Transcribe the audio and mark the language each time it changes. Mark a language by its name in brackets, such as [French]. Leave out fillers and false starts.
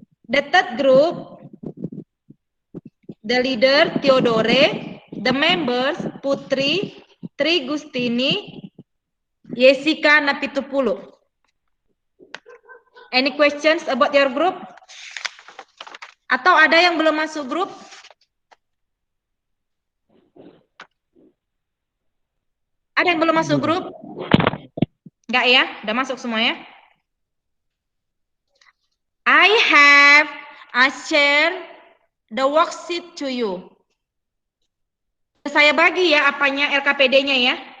[English] The third group, the leader, Theodore. The members, Putri, Trigustini, Yesika Napitupulu. Any questions about your group? [Indonesian] Atau ada yang belum masuk grup? Ada yang belum masuk grup? Enggak ya? Udah masuk semua ya? [English] I have share the worksheet to you. [Indonesian] Saya bagi ya apanya LKPD-nya ya.